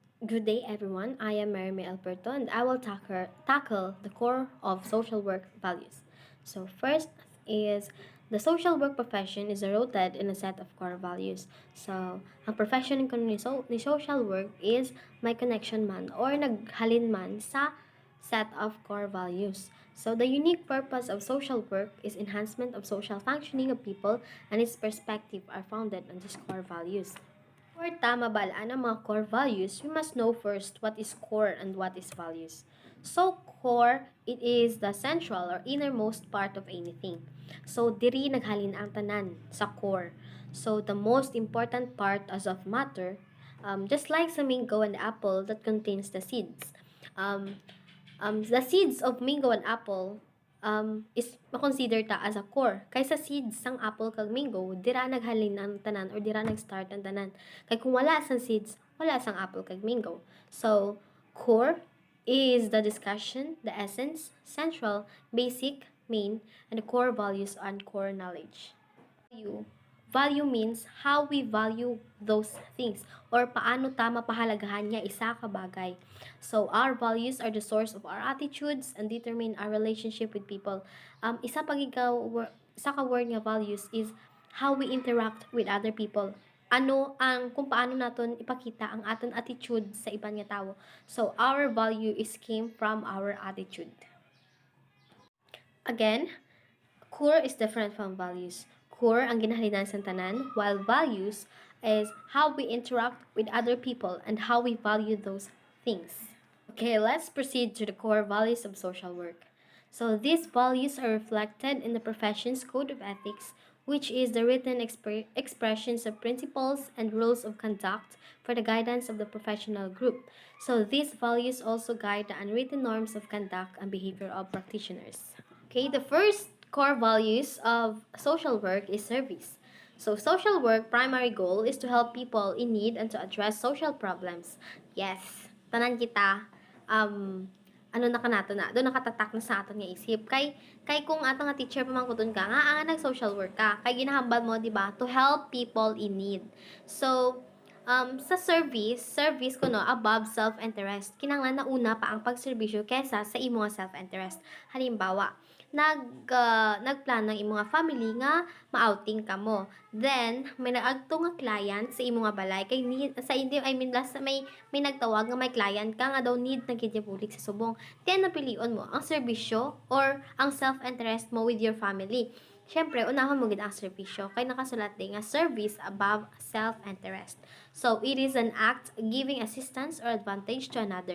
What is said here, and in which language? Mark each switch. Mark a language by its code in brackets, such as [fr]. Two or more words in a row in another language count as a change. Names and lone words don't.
[en] Good day, everyone. I am Mary May Alberto, and I will tackle the core of social work values. So, first is the social work profession is rooted in a set of core values. So, [hil] ang profession ni [en] social work [hil] is may connection man or naghalin man sa [en] set of core values. So, the unique purpose of social work is enhancement of social functioning of people, and its perspective are founded on these core values. For [hil] tama balaan ang mga [en] core values, we must know first what is core and what is values. So, core, it is the central or innermost part of anything. So, [hil] diri naghalin ang tanan sa core. [en] So, the most important part as of matter, just like sa mango and apple that contains the seeds. Um, the seeds of mango and apple is [hil] makonsider ta [en] as a core. [hil] Kaysa seeds sang apple kag mango, dira naghalin ang tanan or dira nag-start ang tanan. Kay kung wala sang seeds, wala sang apple kag mango. [en] So, core is the discussion, the essence, central, basic, main, and the core values and core knowledge. Value. Value means how we value those things or [hil] paano ta mapahalagahan niya isa ka bagay. [en] So, our values are the source of our attitudes and determine our relationship with people. [hil] Isa ka [en] word nga values is how we interact with other people. [hil] Kung paano naton ipakita ang aton attitude sa ibang nga tao. [en] So, our value is came from our attitude. Again, core is different from values. [hil] Core ang ginahalinan sa tanan, [en] while values is how we interact with other people and how we value those things. Okay, let's proceed to the core values of social work. So these values are reflected in the profession's code of ethics, which is the written expressions of principles and rules of conduct for the guidance of the professional group. So these values also guide the unwritten norms of conduct and behavior of practitioners. Okay, the first core values of social work is service. So social work primary goal is to help people in need and to address social problems. Yes, [hil] tanan kita ano na kanato na do nakatatak na sa aton nga isip kay kung ato nga teacher pamangkuton ka nga nag [en] social work [hil] ka kay ginahambal mo di ba [en] to help people in need. [hil] So sa service ko no, [en] above self-interest. [hil] Kinanglan na una pa ang pagserbisyo kesa sa imo nga self-interest. Halimbawa, nagplano ang imo nga family nga ma-outing ka mo. Then, may naagto nga client sa imo nga balay kay need sa hindi [en] I mean [hil] last may nagtawag nga may client ka nga daw need na gid bulik sa subong. Then napilion mo ang serbisyo or ang self-interest mo [en] with your family. [hil] Siyempre, unahon mo gid ang serbisyo kay nakasulat din nga [en] service above self-interest. So, it is an act giving assistance or advantage to another.